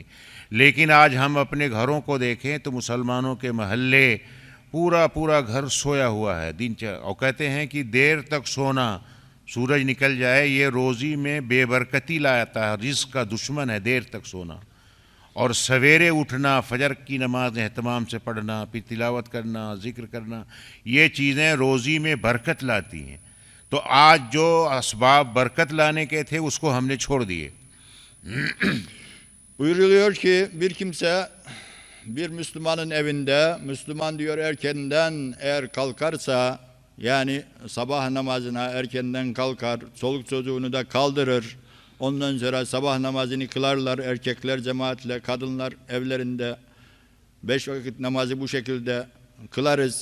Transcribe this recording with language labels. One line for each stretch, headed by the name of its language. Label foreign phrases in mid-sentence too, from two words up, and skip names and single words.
Hindi: लेकिन आज हम अपने घरों को देखें तो मुसलमानों के महल्ले पूरा घर सोया हुआ है और कहते हैं कि देर तक सोना, सूरज निकल जाए, ये रोज़ी में बेबरकती लाता है, रिज़्क़ का दुश्मन है देर तक सोना। और सवेरे उठना, फजर की नमाज एहतमाम से पढ़ना, फिर तिलावत करना, ज़िक्र करना, ये चीज़ें रोज़ी में बरकत लाती हैं। तो आज जो असबाब बरकत लाने के थे उसको हमने छोड़ दिए।
Turkish: Buyuruluyor ki bir kimse bir Müslümanın evinde, Müslüman diyor erkenden eğer kalkarsa, yani sabah namazına erkenden kalkar, çoluk çocuğunu da kaldırır, ondan sonra sabah namazını kılarlar, erkekler cemaatle, kadınlar evlerinde 5 vakit namazı bu şekilde kılarız.